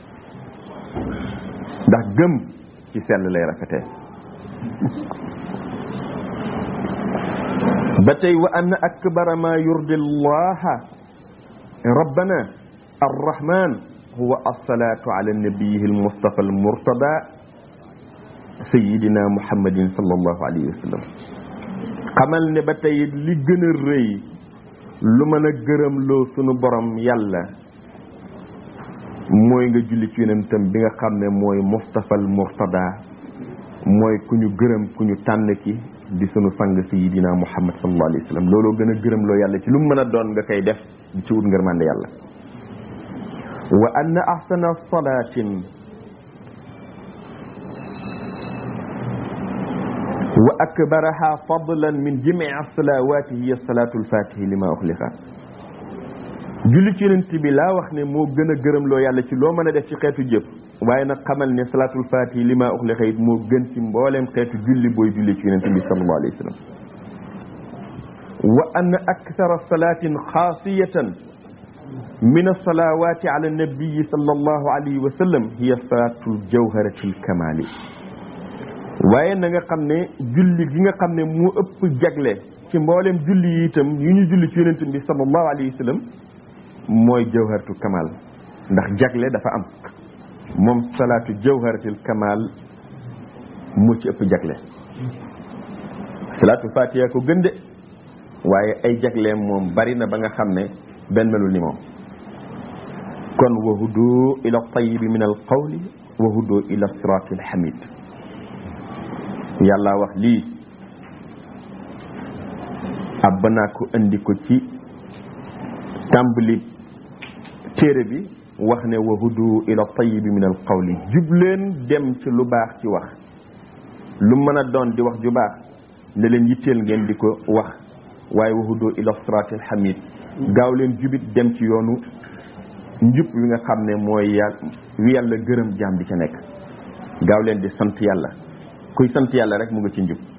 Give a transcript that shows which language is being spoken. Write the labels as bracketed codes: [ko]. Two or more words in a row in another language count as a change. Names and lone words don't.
[wo] ndax gëm ci sell lay rafetee ba tey [ar] وأن أكبر ما يرضي الله ربنا الرحمن هو الصلاة على نبيه المصطفى المرتضى سيدنا محمد صلى الله عليه وسلم [wo] xamal ne ba tey li gën a rëy lu mën a gërëm loo sunu borom yàlla mooy nga julli ci yonentam bi nga xam ne mooy [ar] مصطفى المرتضى [wo] mooy ku ñu gërëm ku ñu tànn ki di sunu sang [ar] سيدنا محمد صلى الله عليه وسلم [wo] looloo gën a gërëm loo yàlla ci lu mën a doon nga koy def di ci wut ngërmande yàlla [ar] وأن أحسن صلاة وأكبرها فضلا من جميع الصلوات هي صلاة الفاتح لما أغلق [wo] julli ci yonent bi laa wax ne moo gën a gërëm loo yàlla ci loo mën a def ci xeetu jëf waaye nag xamal ne [ar] صلاة الفاتح لما أغلق [wo] it moo gën ci mbooleem xeetu julli booy julli ci yonent bi [ar] صلى الله عليه وسلم وأن أكثر صلاة خاصية من الصلوات على النبي صلى الله عليه وسلم هي صلاة جوهرة الكمال [wo] waaye na nga xam ne julli gi nga xam ne moo ëpp jagle ci mbooleem julli yi itam yu ñu julli ci yonent bi [ar] صلى الله عليه وسلم [wo] mooy jawharatul kamal ndax jagle dafa am moom salaatu jawharatul kamal mu ci ëpp jagle salaatu fatiha ko gën de waaye ay jagleem moom bari na ba nga xam ne benn melul ni moom kon [ar] وهدوا إلى الطيب من القول وهدوا إلى صراط الحميد [wo] yàlla wax lii ab naa ko andi ko ci tàmbali téere bi wax ne [ar] وهدوا إلى الطيب من ال [wo] qawli jubleen dem ci lu baax ci wax lu mën a doon di wax ju baax ne leen yitteel ngeen di ko wax waaye [ar] وهدوا إلى صراط الحميد [wo] gaaw leen jubit dem ci yoonu njub wi nga xam ne mooy wi yàlla gërëm jaam bi ca nekk gaaw leen di sant yàlla kuy sant yàlla rek mu nga ci njub